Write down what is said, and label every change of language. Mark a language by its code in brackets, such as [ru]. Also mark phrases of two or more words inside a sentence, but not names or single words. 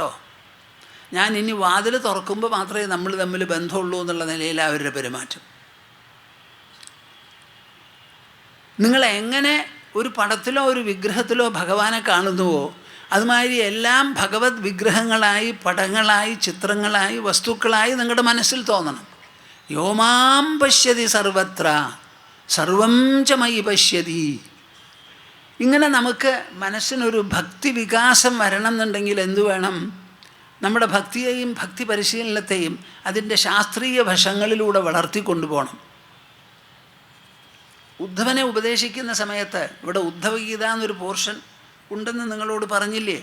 [ml] ഞാൻ ഇനി വാതിൽ തുറക്കുമ്പോൾ മാത്രമേ നമ്മൾ തമ്മിൽ ബന്ധമുള്ളൂ എന്നുള്ള നിലയിൽ അവരുടെ പെരുമാറ്റം. നിങ്ങളെങ്ങനെ ഒരു പടത്തിലോ ഒരു വിഗ്രഹത്തിലോ ഭഗവാനെ കാണുന്നുവോ അതുമാതിരി എല്ലാം ഭഗവത് വിഗ്രഹങ്ങളായി, പടങ്ങളായി, ചിത്രങ്ങളായി, വസ്തുക്കളായി നിങ്ങളുടെ മനസ്സിൽ തോന്നണം. [sa] യോമാം പശ്യതി സർവത്ര സർവം ച മയി പശ്യതി. [ml] ഇങ്ങനെ നമുക്ക് മനസ്സിനൊരു ഭക്തി വികാസം വരണം എന്നുണ്ടെങ്കിൽ എന്തു വേണം? നമ്മുടെ ഭക്തിയെയും ഭക്തി പരിശീലനത്തെയും അതിൻ്റെ ശാസ്ത്രീയ വശങ്ങളിലൂടെ വളർത്തിക്കൊണ്ടുപോകണം. ഉദ്ധവനെ ഉപദേശിക്കുന്ന സമയത്ത് ഇവിടെ ഉദ്ധവഗീത എന്നൊരു പോർഷൻ ഉണ്ടെന്ന് നിങ്ങളോട് പറഞ്ഞില്ലേ?